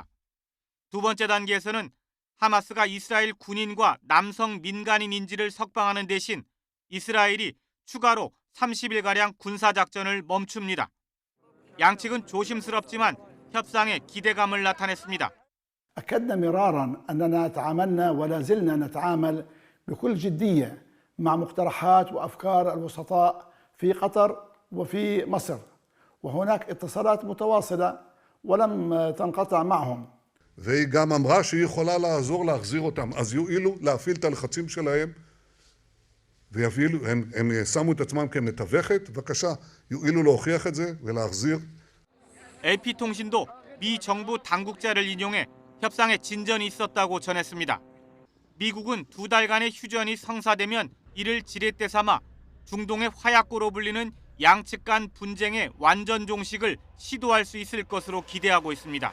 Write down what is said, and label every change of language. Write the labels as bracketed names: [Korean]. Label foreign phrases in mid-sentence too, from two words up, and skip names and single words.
[Korean] 두 번째 단계에서는 하마스가 이스라엘 군인과 남성 민간인 인질을 석방하는 대신 이스라엘이 추가로 30일가량 군사작전을 멈춥니다. 양측은 조심스럽지만 협상에 기대감을 나타냈습니다. [Arabic] أكدنا مرارا أننا تعاملنا ولا زلنا نتعامل بكل جدية مع مقترحات وأفكار الوسطاء في قطر وفي مصر وهناك اتصالات متواصلة ولم تنقطع معهم. [Hebrew] והיא גם אמרה שהיא יכולה לעזור להחזיר אותם, אז יועילו להפעיל את הלחצים שלהם ויפעילו, הם שמו את עצמם כמתווכת, בבקשה, יועילו להוכיח את זה ולהחזיר. [Korean] AP통신도 미 정부 당국자를 인용해 협상에 진전이 있었다고 전했습니다. 미국은 2달간의 휴전이 성사되면 이를 지렛대 삼아 중동의 화약고로 불리는 양측 간 분쟁의 완전 종식을 시도할 수 있을 것으로 기대하고 있습니다.